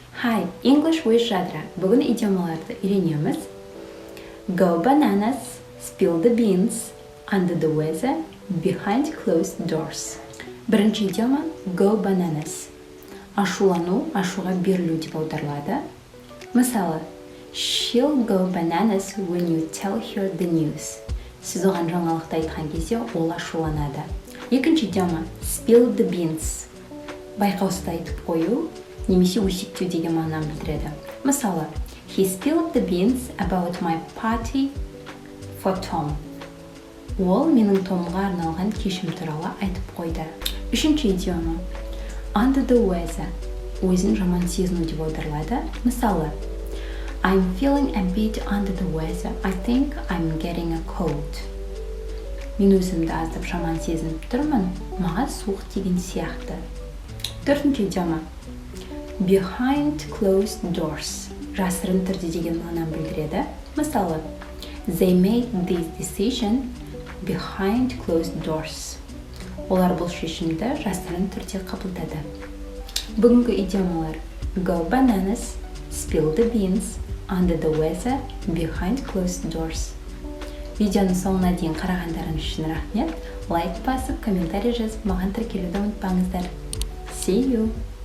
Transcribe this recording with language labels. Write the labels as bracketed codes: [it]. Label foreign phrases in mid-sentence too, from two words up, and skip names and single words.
[en] Hi, English with Жадыра. [kk] Бүгін идиомаларды үйренеміз. [en] Go bananas, spill the beans, under the weather, behind closed doors. [kk] Бірінші идиома [en] go bananas. [kk] Ашулану, ашуға берілу деп аударылады. Мысалы, [en] she'll go bananas when you tell her the news. [kk] Сіз оған жаңалықты айтқан кезде ол ашуланады. Екінші идиома [en] spill the beans. [kk] Байқаусызда айтып қою, немесе өсектеу деген мағынаны білдіреді. Мысалы, [en] he spilled the beans about my party for Tom. [kk] Ол менің Томға арналған кешім туралы айтып қойды. Үшінші идиома [en] under the weather. [kk] Өзін жаман сезіну деп аударылады. Мысалы, [en] I'm feeling a bit under the weather. I think I'm getting a cold. [kk] Мен өзімді аздап жаман сезініп тұрмын. Маған суық деген сияқты. Төртінші идиома [en] behind closed doors. [kk] Жасырын түрде деген мағынаны білдіреді. Мысалы, [en] they made this decision behind closed doors. [kk] Олар бұл шешімді жасырын түрде қабылдады. Бүгінгі идиомалар [en] go bananas, spill the beans, under the weather, behind closed doors. [kk] Видеоның соңына дейін қарағандарыңыз үшін рахмет. Лайк басып, комментарий жазып, маған тіркелуді ұмытпаңыздар. [en] See you!